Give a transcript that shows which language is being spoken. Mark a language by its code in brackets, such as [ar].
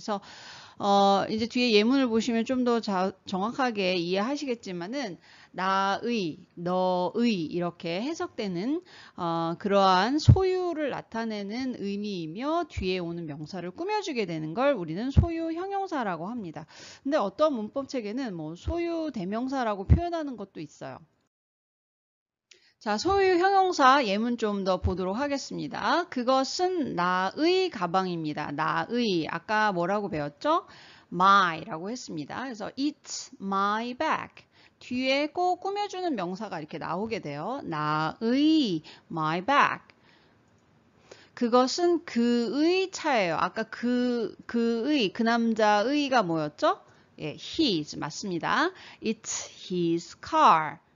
[ko] 그래서 이제 뒤에 예문을 보시면 좀 더 정확하게 이해하시겠지만은 나의, 너의 이렇게 해석되는 그러한 소유를 나타내는 의미이며 뒤에 오는 명사를 꾸며주게 되는 걸 우리는 소유 형용사라고 합니다. 근데 어떤 문법 체계는 뭐 소유 대명사라고 표현하는 것도 있어요. 자, 소유 형용사 예문 좀 더 보도록 하겠습니다. 그것은 나의 가방입니다. 나의, 아까 뭐라고 배웠죠? my라고 했습니다. 그래서 [en] it's my bag. [ko] 뒤에 꼭 꾸며주는 명사가 이렇게 나오게 돼요. 나의, [en] my bag. [ko] 그것은 그의 차예요. 아까 그의, 그 남자의가 뭐였죠? 예, [en] his [ko] 맞습니다. [en] It's his car.